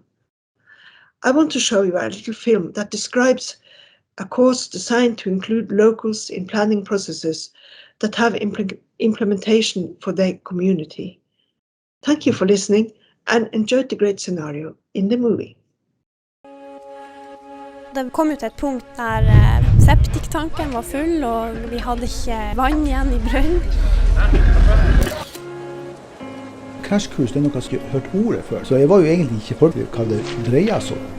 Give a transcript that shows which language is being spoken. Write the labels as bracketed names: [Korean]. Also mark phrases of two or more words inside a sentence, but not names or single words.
[English] I want to show you a little film that describes a course designed to include locals in planning processes that have implementation for their community. Thank you for listening and enjoy the great scenario in the movie. [Norwegian] Det kom ut et punkt der septiktanken var full, og vi hadde ikke vann igjen i brønnen. Krasjkurs er noe jeg har hørt ordet før, så jeg var jo egentlig ikke klar over hva det dreier seg om.